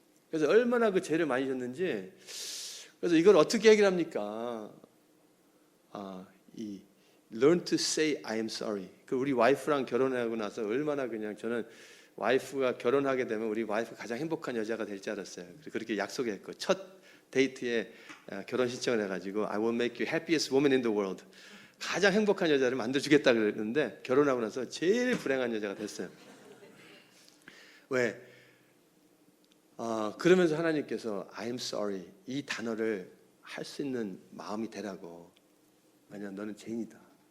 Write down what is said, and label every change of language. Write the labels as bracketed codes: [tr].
[ko] 그래서 얼마나 그 죄를 많이 졌는지. 그래서 이걸 어떻게 해결합니까? [en] 이 learn to say I am sorry. [ko] 그 우리 와이프랑 결혼하고 나서 얼마나 그냥 저는 와이프가 결혼하게 되면 우리 와이프 가장 행복한 여자가 될 줄 알았어요. 그렇게 약속했고 첫 데이트에 결혼 신청을 해가지고 [en] I will make you happiest woman in the world. [ko] 가장 행복한 여자를 만들어주겠다 그랬는데 결혼하고 나서 제일 불행한 여자가 됐어요. 왜? 그러면서 하나님께서 [en] I am sorry [ko] 이 단어를 할 수 있는 마음이 되라고. 왜냐하면 너는 죄인이다.